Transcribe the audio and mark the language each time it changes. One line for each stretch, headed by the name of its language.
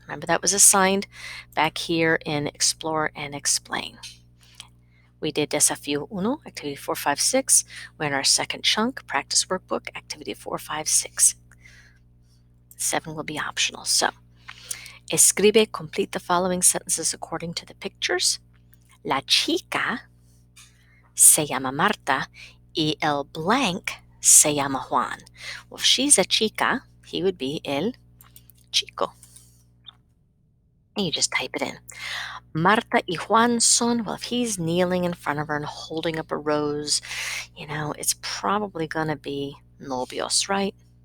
English: Remember that was assigned back here in Explore and Explain. We did Desafío 1, activity 4, 5, 6. We're in our second chunk, practice workbook, activity 4, 5, 6. 7 will be optional. So, escribe, complete the following sentences according to the pictures.
Spanish: La chica se llama Marta y el blank se llama Juan.
English: Well, if she's a chica, he would be el chico. And you just type it in.
Spanish: Marta y Juan son,
English: well, if he's kneeling in front of her and holding up a rose, it's probably going to be novios, right?